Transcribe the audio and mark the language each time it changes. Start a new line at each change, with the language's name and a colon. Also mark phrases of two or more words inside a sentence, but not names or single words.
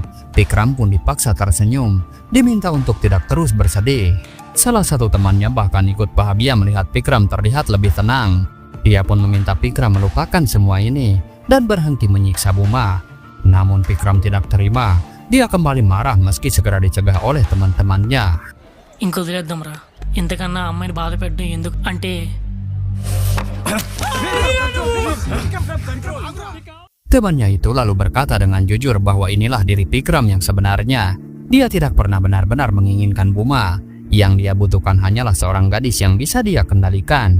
Indonesian: Vikram pun dipaksa tersenyum. Diminta untuk tidak terus bersedih. Salah satu temannya bahkan ikut bahagia melihat Vikram terlihat lebih tenang. Dia pun meminta Vikram melupakan semua ini dan berhenti menyiksa Buma. Namun Vikram tidak terima. Dia kembali marah meski segera dicegah oleh teman-temannya.
Telugu: ఇంకో వదిలేద్దాంరా ఇంతకన్నా అమ్మాయిని బాధ పెట్టడం ఎందుకు అంటే
Indonesian: Temannya itu lalu berkata dengan jujur bahwa inilah diri Vikram yang sebenarnya. Dia tidak pernah benar-benar menginginkan Buma. Yang dia butuhkan hanyalah seorang gadis yang bisa dia kendalikan.